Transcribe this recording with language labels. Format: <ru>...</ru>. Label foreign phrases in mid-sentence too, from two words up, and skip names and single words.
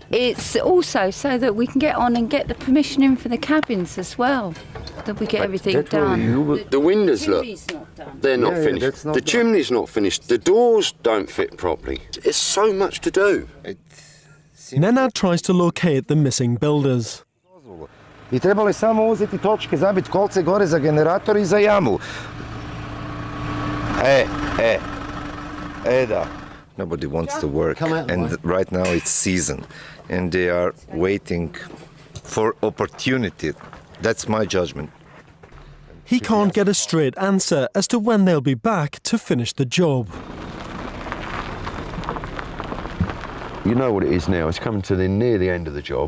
<en>It's also so that we can get on and get the permission in for the cabins as well, that we get everything done. The windows, look, they're not finished. The chimney's not finished. The doors don't fit properly. There's so much to do. Nenad tries to locate the missing builders.</en> <hr>I trebalo je samo uzeti točke, zabiti kolce gore za generator I za jamu. Da.</hr> <en>Nobody wants to work, and right now it's season, and they are waiting for opportunity. That's my judgment. He can't get a straight answer as to when they'll be back to finish the job. You know what it is now, it's coming to near the end of the job.</en>